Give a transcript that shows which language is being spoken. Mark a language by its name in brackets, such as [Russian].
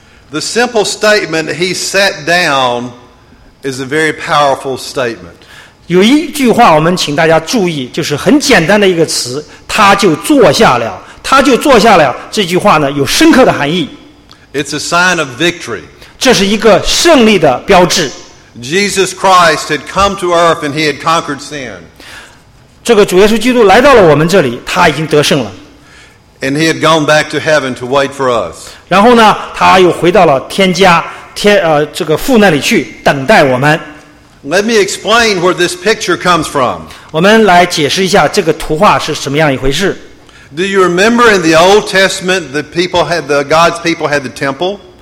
[English] The simple statement he sat down is a very powerful statement. [Chinese] 有一句话我们请大家注意，就是很简单的一个词，他就坐下了。他就坐下了，这句话呢，有深刻的含义。 [English] It's a sign of victory. [Chinese] 这是一个胜利的标志。Jesus [English] Christ had come to earth and he had conquered sin. [Chinese] 这个主耶稣基督来到了我们这里，他已经得胜了。 [English] And he had gone back to heaven to wait for us. [Chinese] 然后呢，他又回到了天家，父那里去等待我们。 [English] Let me explain where this picture comes from. [Chinese] 我们来解释一下这个图画是什么样一回事。 [English] Do you remember in the Old Testament the people had the God's people had the temple?